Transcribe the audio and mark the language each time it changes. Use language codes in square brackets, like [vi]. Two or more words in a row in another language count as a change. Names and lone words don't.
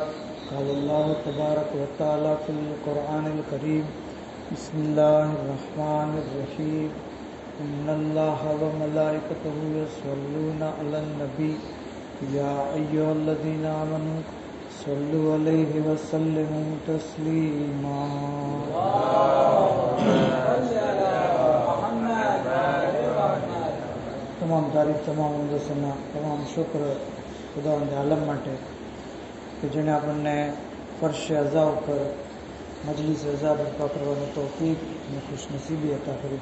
[ar] قال الله تبارك وتعالى في القرآن الكريم. بسم الله الرحمن الرحيم. إن الله وملائكته يصلون على النبي يا أيها الذين آمنوا صلوا عليه وسلموا تسليما. [gu] તમામ તારીફ, તમામ ઉદસના, તમામ શુક્ર ખુદાવંદ આલમ માટે કે જેણે આપણને ફર્શ અઝા ઉપર મજલિસ અઝા બરપા કરવાની તૌફીક અને ખુશનસીબી અતા કરી.